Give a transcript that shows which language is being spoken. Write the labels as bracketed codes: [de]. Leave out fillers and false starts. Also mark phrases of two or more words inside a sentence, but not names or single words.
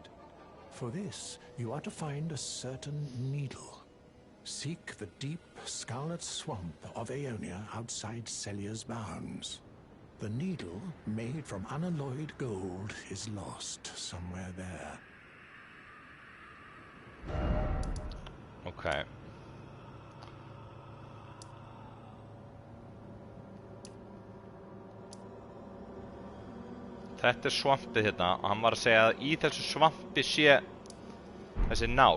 [en] For this, you are to find a certain needle. Seek the deep, scarlet swamp of Aeonia outside Celia's bounds. The needle, made from unalloyed gold, is lost somewhere there. Okay. [is] Þetta svampið hérna og hann var að segja að í þessu svampi sé þessi nál.